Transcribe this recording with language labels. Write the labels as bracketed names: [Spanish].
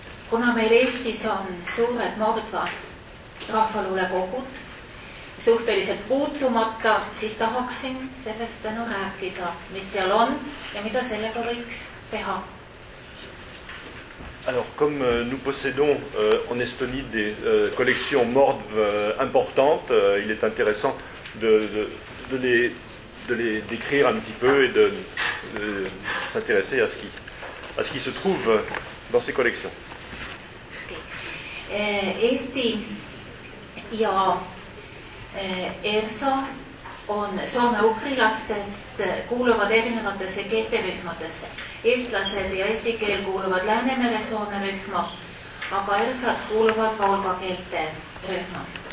[Estonian] Kuna meil Eestis on suured mordva rahvaluulekogud, suhteliselt puutumata, siis tahaksin sellest tänu rääkida, mis seal on ja mida sellega võiks teha. [French] Alors, comme nous possédons en Estonie des collections mordes importantes, il est intéressant de les décrire un petit peu et de s'intéresser à ce qui se trouve dans ces collections. [Estonian] Eesti ja ERSA on soome-ukrilastest kuuluvad erinevatesse keelterühmadesse. Eestlased ja eesti keel kuuluvad Läänemere soomerühma, aga ERSA kuuluvad Volga keelte rühma.